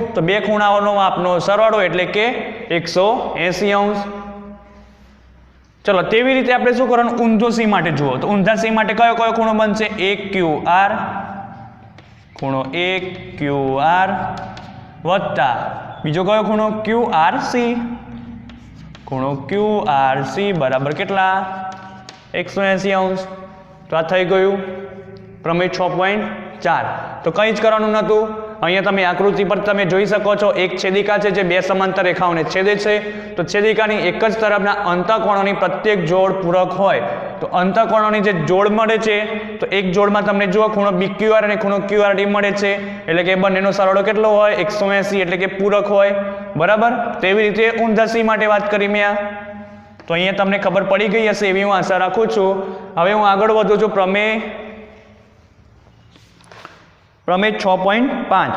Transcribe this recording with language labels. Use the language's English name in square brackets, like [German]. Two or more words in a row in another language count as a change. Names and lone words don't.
[Gujarati] તો બે ખૂણાઓનો માપનો સરવાળો એટલે કે 180 અંશ. ચલો તેવી રીતે આપણે શું કરવાનું? ઊંધો C માટે જુઓ તો ઊંધા C માટે કયો ખૂણો બનશે? AQR, ખૂણો AQR વત્તા બીજો કયો ખૂણો QRC ખૂણો QRC બરાબર કેટલા 180 અંશ। તો આ થઈ ગયું પ્રમેય 6.4। તો કંઈ જ કરવાનું નહોતું। અહીંયા તમે આકૃતિ પર તમે જોઈ શકો છો એક છેદિકા છે જે બે સમાંતર રેખાઓને છેદે છે। તો છેદિકાની એક જ તરફના અંતઃકોણોની પ્રત્યેક જોડ પૂરક હોય તો અંતઃકોણોની જે જોડ મળે છે તો એક જોડમાં તમને જુઓ ખૂણો BQR અને ખૂણો QRD મળે છે એટલે કે બંનેનો સરવાળો કેટલો હોય 180 એટલે કે પૂરક હોય બરાબર। તેવી રીતે ઊંધા C માટે વાત કરી મેં. તો અહીંયા તમને ખબર પડી ગઈ હશે એવી હું આશા રાખું છું। હવે હું આગળ વધું છું પ્રમેય 6.5।